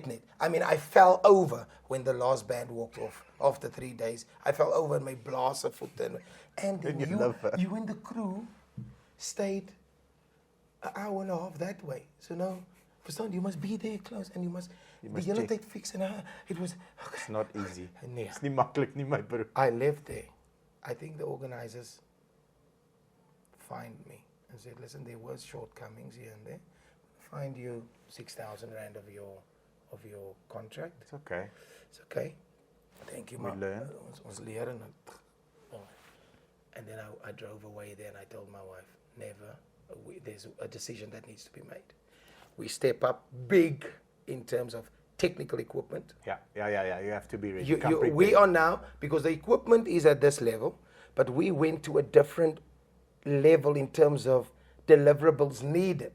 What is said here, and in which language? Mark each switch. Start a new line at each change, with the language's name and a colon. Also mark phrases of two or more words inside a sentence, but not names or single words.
English: I mean, I fell over when the last band walked off after 3 days. I fell over and my blaster foot. And then you and the crew stayed an hour and a half that way. So now, verstaan, you must be there close and you must the
Afrikaans: hele tyd
English: fix. And it was... Okay. It's not easy. Nee.
Afrikaans: It's nie maklik nie,
English: my bro. I left there. I think the organizers fined me and said, listen, there was shortcomings here and there. Find you 6,000 rand of your contract. It's okay. It's okay. Thank you, We learn.
Afrikaans: Ons leer en
English: then I drove away there and I told my wife, never. There's a decision that needs to be made. We step up big in terms of technical equipment. Yeah. You have to be ready. We are now, because the equipment is at this level, but we went to a different level in terms of deliverables needed.